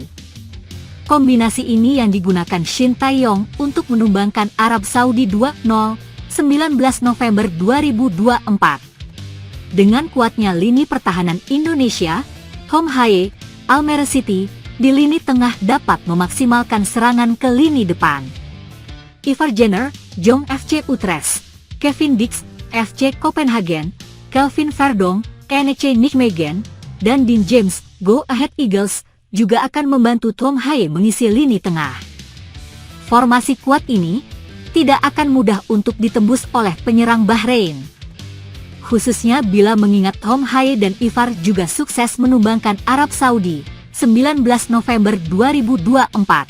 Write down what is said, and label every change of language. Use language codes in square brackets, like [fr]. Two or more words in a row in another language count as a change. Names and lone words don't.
[id] Kombinasi ini yang digunakan Shin Tae-yong untuk menumbangkan Arab Saudi 2-0, 19 November 2024. Dengan kuatnya lini pertahanan Indonesia, Home Hae, Almere City, di lini tengah dapat memaksimalkan serangan ke lini depan. Ivar Jenner, Jong FC Utrecht, Kevin Dix, FC Copenhagen, Kelvin Verdonk, NEC Nijmegen, dan Dean James, Go Ahead Eagles, juga akan membantu Tom Haye mengisi lini tengah. Formasi kuat ini tidak akan mudah untuk ditembus oleh penyerang Bahrain. Khususnya bila mengingat Tom Haye dan Ivar juga sukses menumbangkan Arab Saudi 19 November 2024.